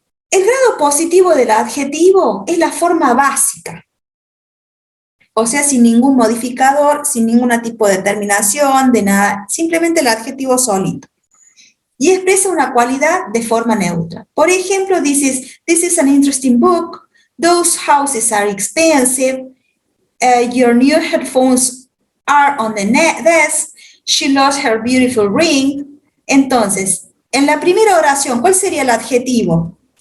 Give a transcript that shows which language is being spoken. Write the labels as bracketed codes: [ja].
[es] El grado positivo del adjetivo es la forma básica, o sea, sin ningún modificador, sin ningún tipo de terminación, de nada, simplemente el adjetivo solito. Y expresa una cualidad de forma neutra. Por ejemplo, [en] this is an interesting book, those houses are expensive, your new headphones are on the desk, she lost her beautiful ring. [es] Entonces, en la primera oración, ¿cuál sería el adjetivo?